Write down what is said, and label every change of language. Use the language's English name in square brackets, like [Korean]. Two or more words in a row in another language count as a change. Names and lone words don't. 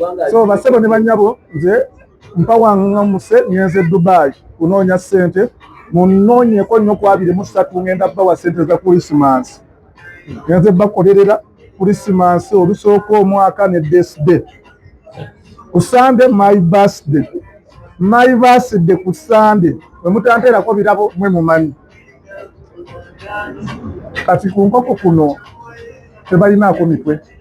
[Ganda] So, bassebo ne bannyabo, nze mpa waŋŋamuse, ngenze Dubai kunoonya ssente. Munoonyeeko nnyo ku abiri mu ssatu, ngenda bbawa ssente za Christmas. Ngenze bakolerera Christmas olusooka omwaka ne birthday. [English] Ku Sunday, my birthday. My birthday ku Sunday. [Ganda] Bwe mutanteerako birabo, mwe mumanyi. Kati ku nkoko kuno, tebalinaako mitwe.